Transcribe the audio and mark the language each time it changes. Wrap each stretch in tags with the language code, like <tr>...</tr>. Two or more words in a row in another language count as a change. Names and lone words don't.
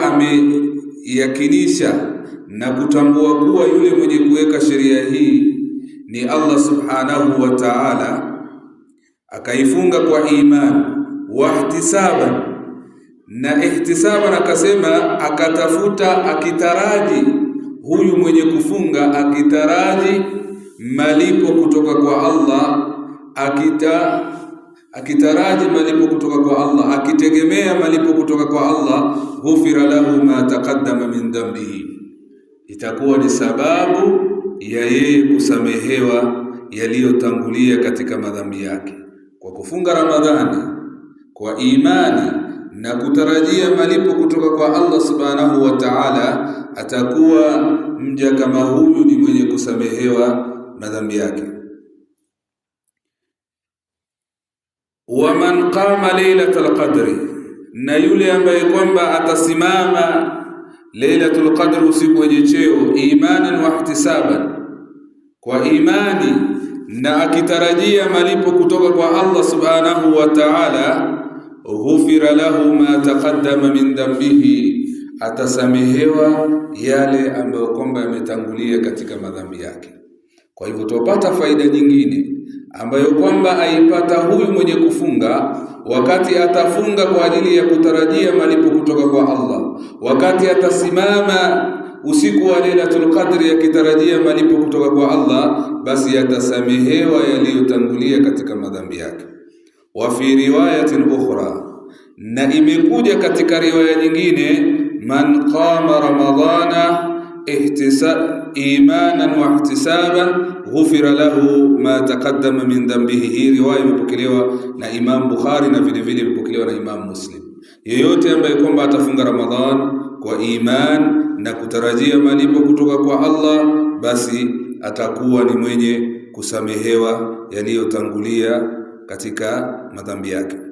<sw>ameyakinisha na kutambua kuwa yule mwenye kuweka sheria hii ni Allah</sw> <ar>سبحانه وتعالى,</ar> <sw>akaifunga kwa imani</sw> <ar>واحتسابا,</ar> <sw>na ihtisaban akasema akatafuta akitaraji, huyu mwenye kufunga akitaraji malipo kutoka kwa Allah, akitaraji malipo kutoka kwa Allah, akitegemea malipo kutoka kwa Allah,</sw> <ar>غفر له ما تقدم من ذنبه,</ar> <sw>itakuwa ni sababu ya yeye kusamehewa yaliyotangulia katika madhambi yake. Kwa kufunga Ramadhani kwa imani na kutarajia malipo kutoka kwa Allah</sw> <ar>سبحانه وتعالى,</ar> <sw>atakuwa mja kama huyu ni mwenye kusamehewa madhambi yake.</sw> <ar>ومن قام ليلة القدر,</ar> <sw>na yule ambaye kwamba atasimama</sw> <ar>ليلة القدر,</ar> <sw>usiku wenye cheo,</sw> <ar>إيمانا واحتسابا,</ar> <sw>kwa imani na akitarajia malipo kutoka kwa Allah</sw> <ar>سبحانه وتعالى, غفر له ما تقدم من ذنبه,</ar> <sw>atasamehewa yale ambayo kwamba yametangulia katika madhambi yake. Kwa hivyo tupata faida nyingine ambayo kwamba aipata huyu mwenye kufunga, wakati atafunga kwa ajili ya kutarajia malipo kutoka kwa Allah, wakati atasimama usiku wa Lailatul Qadri akitarajia malipo kutoka kwa Allah, basi atasamehewa yaliyotangulia katika madhambi yake.</sw> <ar>وفي رواية أخرى,</ar> <sw>na imekuja katika riwaya nyingine,</sw> <ar>من قام رمضان إيمانا واحتسابا غفر له ما تقدم من ذنبه.</ar> <sw>Hii riwaya imepokelewa na Imam Bukhari na vile vile imepokelewa na Imam Muslim. Yeyote ambaye kwamba atafunga Ramadhan kwa iman na kutarajia malipo kutoka kwa Allah, basi atakuwa ni mwenye kusamehewa yaliyotangulia katika madhambi yake.</sw>